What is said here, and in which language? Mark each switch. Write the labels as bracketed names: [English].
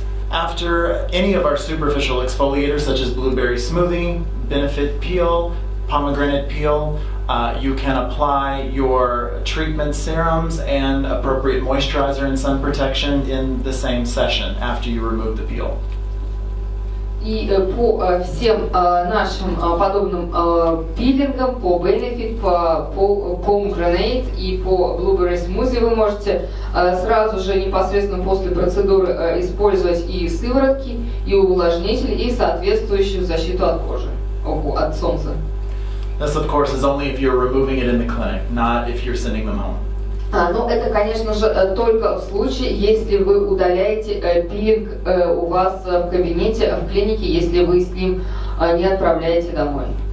[English] After any of our superficial exfoliators, such as blueberry smoothie, Benefit peel, pomegranate peel, you can apply your treatment serums and appropriate moisturizer and sun protection in the same session after you remove the peel. [Russian] И по всем нашим подобным пилингам, по Benefit, по Pomegranate и по Blueberry Smoothie вы можете сразу же непосредственно после процедуры использовать и сыворотки, и увлажнители, и соответствующую защиту от кожи, от солнца. [English] This, of course, is only if you're removing it in the clinic, not if you're sending them home. [Russian] Но это, конечно же, только в случае, если вы удаляете пилинг у вас в кабинете, в клинике, если вы с ним не отправляете домой.